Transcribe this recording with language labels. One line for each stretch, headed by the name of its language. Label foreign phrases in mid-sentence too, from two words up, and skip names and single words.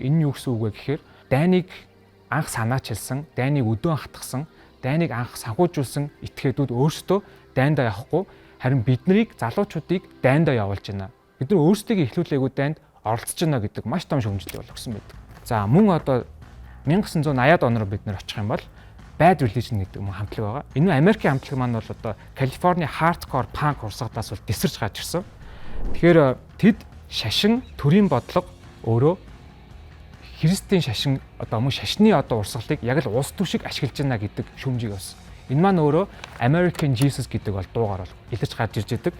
Mongolian: Энэ нь юу гэсэн үг вэ гэхээр дайныг анх санаачилсан, дайныг өдөөн хатгсан, дайныг анх санхүүжүүлсэн этгээдүүд өөрсдөө дайндаа явахгүй харин биднийг залуучуудыг дайндаа явуулж байна. Бид нар өөрсдөө эхлүүлээгүй дайнд оролцож байна гэдэг маш том шүүмжлэл болгосон байдаг. За мөн одоо 1980-ад оноор бид нар очих юм бол Bad Religion гэдэг мөн хамтлаг байгаа. Энэ Америкийн хамтлаг маань бол одоо Калифорни
English: hardcore punk
Mongolian: урсгалтаас бол тесэрч гарч ирсэн. Тэгэхээр тэд шашин төрийн бодлого өөрөө христийн шашин одоо мөн шашны одоо урсгалыг яг л улс төр шиг ашиглаж байна гэдэг шүүмжийг болсон. Энэ маань өөрөө American Jesus гэдэг бол дуугаар бол илэрч гарч ирж байдаг.